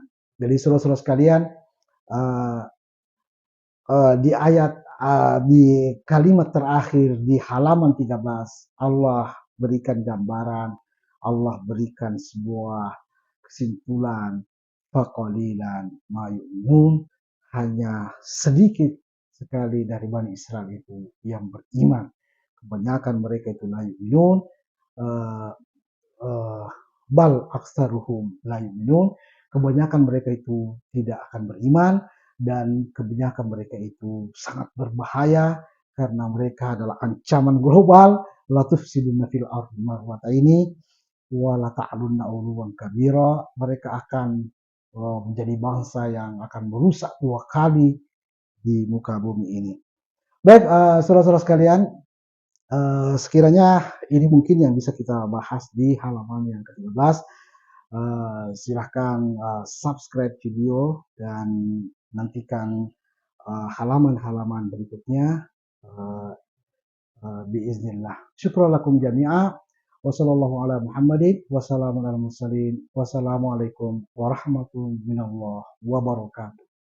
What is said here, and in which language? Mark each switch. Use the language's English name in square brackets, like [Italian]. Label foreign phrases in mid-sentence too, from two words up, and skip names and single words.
[Indonesian] Jadi saudara-saudara sekalian, uh, di ayat di kalimat terakhir di halaman 13 Allah berikan gambaran, Allah berikan sebuah kesimpulan, [Arabic] فقليلا ما يؤمنون, [Indonesian] hanya sedikit sekali dari Bani Israel itu yang beriman. Kebanyakan mereka itu [Arabic] لا يؤمنون بل أكثرهم لا يؤمنون, [Indonesian] kebanyakan mereka itu tidak akan beriman, dan kebanyakan mereka itu sangat berbahaya karena mereka adalah ancaman global, [Arabic] لا تفسدون في الأرض مرتين ولا تعلن علوا كبيرا. [Indonesian] Mereka akan menjadi bangsa yang akan merusak 2 kali di muka bumi ini. Baik, saudara-saudara sekalian, sekiranya ini mungkin yang bisa kita bahas di halaman yang ke-13. Silahkan subscribe video dan nantikan halaman-halaman berikutnya biiznillah. [Arabic] شكرا لكم جميعا. وصلى الله على محمد والسلام على المرسلين. والسلام عليكم ورحمة الله وبركاته.